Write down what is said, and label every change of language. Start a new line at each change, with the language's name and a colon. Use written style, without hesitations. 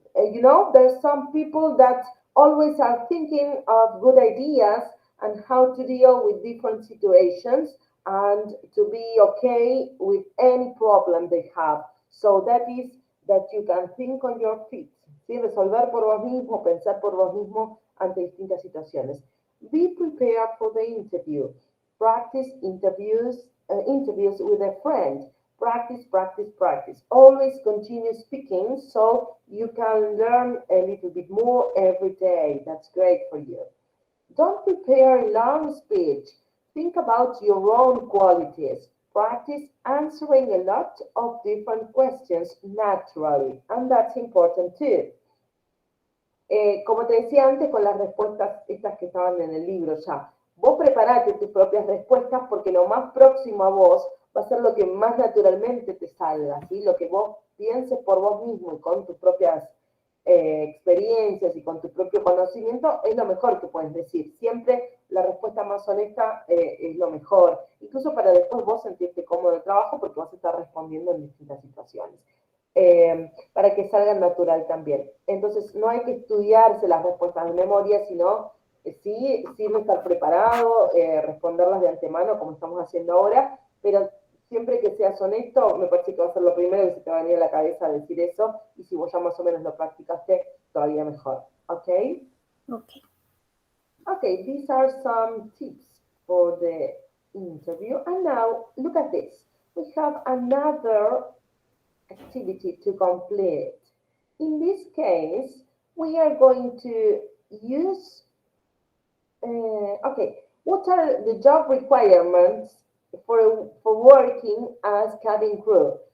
English: There's some people that always are thinking of good ideas and how to deal with different situations and to be okay with any problem they have. So that is that you can think on your feet,
Spanish: ¿sí? Resolver por vos mismo, pensar por vos mismo ante distintas situaciones.
English: Be prepared for the interview. Practice interviews with a friend. Practice, practice, practice. Always continue speaking so you can learn a little bit more every day. That's great for you. Don't prepare a long speech. Think about your own qualities. Practice answering a lot of different questions naturally, and that's important too.
Spanish: Como te decía antes, con las respuestas estas que estaban en el libro ya, vos preparate tus propias respuestas porque lo más próximo a vos va a ser lo que más naturalmente te salga, ¿sí? Lo que vos pienses por vos mismo y con tus propias experiencias y con tu propio conocimiento es lo mejor que puedes decir. Siempre la respuesta más honesta es lo mejor, incluso para después vos sentirte cómodo en el trabajo porque vas a estar respondiendo en distintas situaciones. Para que salgan natural también. Entonces, no hay que estudiarse las respuestas de memoria, sino sí sirve estar preparado, responderlas de antemano, como estamos haciendo ahora, pero siempre que seas honesto, me parece que va a ser lo primero que se te va a venir a la cabeza decir eso, y si vos ya más o menos lo practicaste, todavía mejor. ¿Ok?
English: Okay. Okay, these are some tips for the interview. And now, look at this. We have another activity to complete. In this case, we are going to use, okay, what are the job requirements for working as cabin crew?